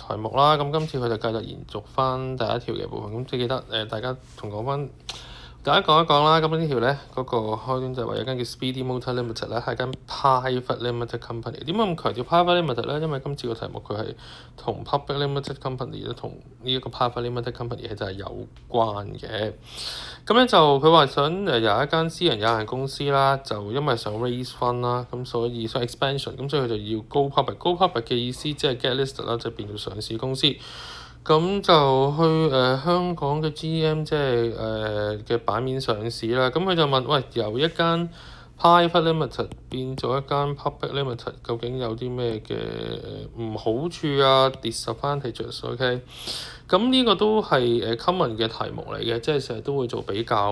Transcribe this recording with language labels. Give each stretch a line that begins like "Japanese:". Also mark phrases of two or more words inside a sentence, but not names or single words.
Cantonese: 題目啦。咁今次佢就繼續延續翻第一條嘅部分。咁記得大家同講翻。大家講一講啦，咁呢條咧嗰個開端就係話有間叫 Speedy Motor Limited 咧，係間
English: private limited company。
Cantonese: 點解咁強調
English: private limited
Cantonese: 咧？因為今次個題目佢係同
English: public limited company
Cantonese: 咧，同呢一個
English: private limited company
Cantonese: 係就係有關嘅。咁咧就佢話想由一間私人有限公司啦，就因為想
English: raise fund
Cantonese: 啦，咁所以想 expansion，咁所以佢就要
English: go public。 go public
Cantonese: 嘅意思即係
English: get listed
Cantonese: 啦，就變做上市公司。咁就去香港嘅 GM 即係嘅版面上市啦。咁佢就問：喂，由一間
English: private limited
Cantonese: 變咗一間
English: public limited，
Cantonese: 究竟有啲咩嘅唔好處啊 disadvantages？OK，咁呢個都係common 嘅題目嚟嘅，即係成日都會做比較。